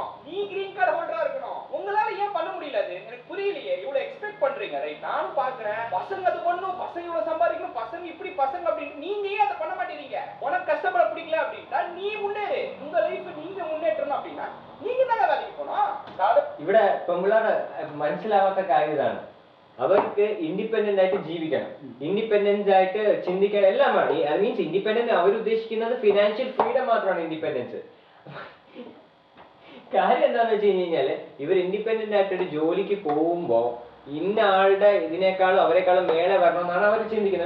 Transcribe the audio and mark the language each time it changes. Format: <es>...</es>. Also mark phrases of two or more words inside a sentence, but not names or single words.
<ta>நீ</ta> <en>green card holderரா</en> <ta>இருக்கணும். உங்களால ஏன் பண்ண முடியல? அது எனக்கு புரியலையே. இவ்வளவு எக்ஸ்பெக்ட் பண்றீங்க, ரைட்? நானும் பாக்குறேன், பசங்க அது பண்ணும், பசங்க இவ்வளவு சம்பாதிக்கணும், பசங்க இப்படி பசங்க அப்படின்னு. நீங்க ஏன் அதை பண்ண மாட்டேறீங்க? உனக்கு கஷ்டப்பட பிடிக்கல அப்படின்னா நீ முன்னேறு. உங்க லைஃப் நீங்க മുന്നേറ്റണം அப்படின்னா நீங்க தான் வேலைக்கு போகணும்.</ta> <ml>ഇവിടെ പെമ്പിള്ളാരുടെ മനസ്സിലാവാത്ത കാര്യം ഇതാണ്. അവർക്ക് ഇൻഡിപെൻഡന്റ് ആയിട്ട് ജീവിക്കണം, ഇൻഡിപെൻഡന്റ് ആയിട്ട് ചിന്തിക്കണം, എല്ലാം വേണം. അത് മീൻസ് ഇൻഡിപെൻഡന്റ് അവർ ഉദ്ദേശിക്കുന്നത്</ml> <en>financial freedom</en> <ml>മാത്രമാണ് ഇൻഡിപെൻഡൻസ്. കാര്യം എന്താണെന്ന് വെച്ച് കഴിഞ്ഞാല് ഇവർ ഇൻഡിപെൻഡന്റ് ആയിട്ടൊരു ജോലിക്ക് പോകുമ്പോ ഇന്ന ആളുടെ ഇതിനേക്കാളും അവരെക്കാളും മേലെ വരണമെന്നാണ് അവർ ചിന്തിക്കുന്നത്.</ml>